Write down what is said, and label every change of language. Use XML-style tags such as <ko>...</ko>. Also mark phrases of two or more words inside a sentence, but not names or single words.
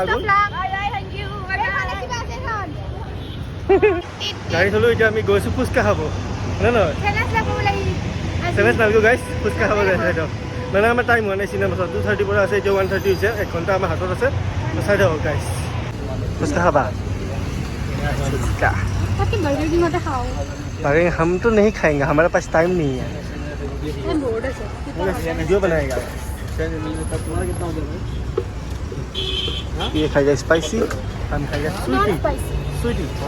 <as>গাড়ী থলোঁ, এতিয়া আমি গৈছোঁ ফুচকা খাব, হয় নহয়? চেলেঞ্জ নালাগে গাইছ, ফুচকা খাব যায়। চাই থাকক, মানে আমাৰ টাইম হোৱা নাই চিনেমা চাব। 2:30 পৰা আছে, এতিয়া 1:30 হৈছে, 1 ঘণ্টা আমাৰ হাতত আছে। চাই থাকক গাইছ। ফুচকা খাবা?</as> <hi>बर्गर हम तो नहीं खाएंगे, हमारे पास टाइम नहीं है। वीडियो बनाएगा। ये खाएगा स्पाइसी, हम खाएगा स्वीटी।</hi>